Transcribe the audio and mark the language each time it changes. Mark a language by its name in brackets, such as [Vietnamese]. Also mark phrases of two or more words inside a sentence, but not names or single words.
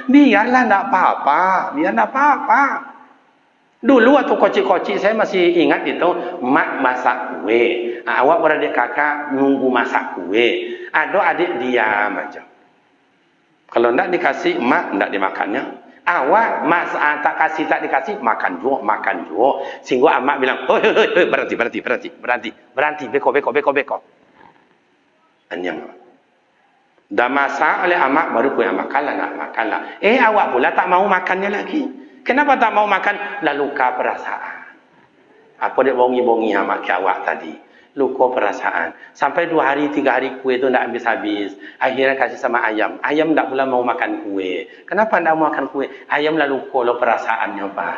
[Indonesian] Biarlah tak apa-apa, biar tak apa-apa. Dulu waktu kocik-kocik saya masih ingat itu mak masak kue. Awak beradik kakak nunggu masak kue. Ada adik diam aja. Kalau tak dikasih mak tak dimakannya. Awak tak kasih tak dikasih makan juga. Sehingga amak bilang, "Hei, berhenti, beko." Anyang. Dah masak oleh amak baru kue makanlah nak makanlah. Awak pula tak mau makannya lagi. Kenapa tak mau makan? Lah luka perasaan. Apa dia bongi-bongi amak awak tadi? Luka perasaan. Sampai 2 hari 3 hari kue tu tak habis-habis. Akhirnya kasih sama ayam. Ayam tak pula mau makan kue. Kenapa tak mau makan kue? Ayam lah luka lo perasaannya Pak.